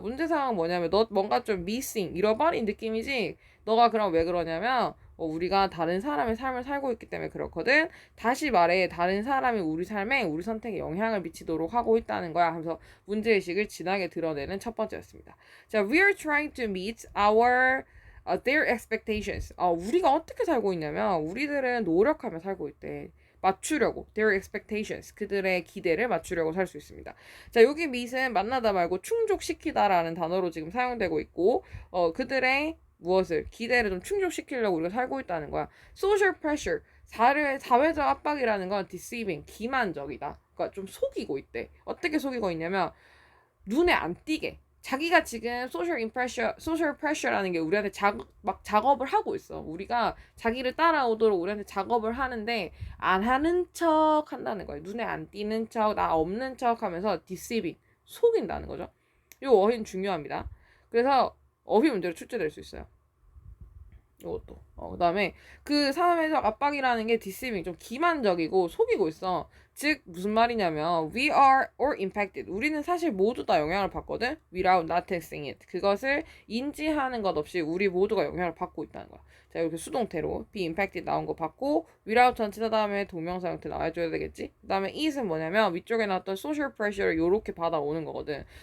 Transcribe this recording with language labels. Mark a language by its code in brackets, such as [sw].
[ko] 문제 상황은 뭐냐면 너 뭔가 좀 missing, 잃어버린 느낌이지. 너가 그럼 왜 그러냐면 우리가 다른 사람의 삶을 살고 있기 때문에 그렇거든. 다시 말해 다른 사람이 우리 삶에 우리 선택에 영향을 미치도록 하고 있다는 거야. 하면서 문제의식을 진하게 드러내는 첫 번째였습니다. 자, [en] we are trying to meet their expectations. [ko] 우리가 어떻게 살고 있냐면 우리들은 노력하며 살고 있대. 맞추려고 [en] their expectations [ko] 그들의 기대를 맞추려고 살 수 있습니다. 자, 여기 meet은 만나다 말고 충족시키다라는 단어로 지금 사용되고 있고 그들의 무엇을 기대를 좀 충족시키려고 우리가 살고 있다는 거야. social pressure 사회적 압박이라는 건 deceiving 기만적이다. 그러니까 좀 속이고 있대. 어떻게 속이고 있냐면 눈에 안 띄게 자기가 지금 social pressure라는 게 우리한테 막 작업을 하고 있어. 우리가 자기를 따라오도록 우리한테 작업을 하는데 안 하는 척 한다는 거예요. 눈에 안 띄는 척, 나 없는 척 하면서 deceiving, 속인다는 거죠. 이 어휘는 중요합니다. 그래서 어휘 문제로 출제될 수 있어요. 이것도. 그다음에 그 사회적 압박이라는 게 deceiving, 좀 기만적이고 속이고 있어. [en] 즉 무슨 말이냐면 we are or impacted. [ko] 우리는 사실 모두 다 영향을 받거든. [en] without noticing it. [ko] 그것을 인지하는 것 없이 우리 모두가 영향을 받고 있다는 거야. 자, 이렇게 수동태로 be impacted 나온 거 받고 without 전치사 다음에 동명사 형태 나와줘야 되겠지. 그다음에 it은 뭐냐면 위쪽에 나왔던 social pressure를 요렇게 받아오는 거거든.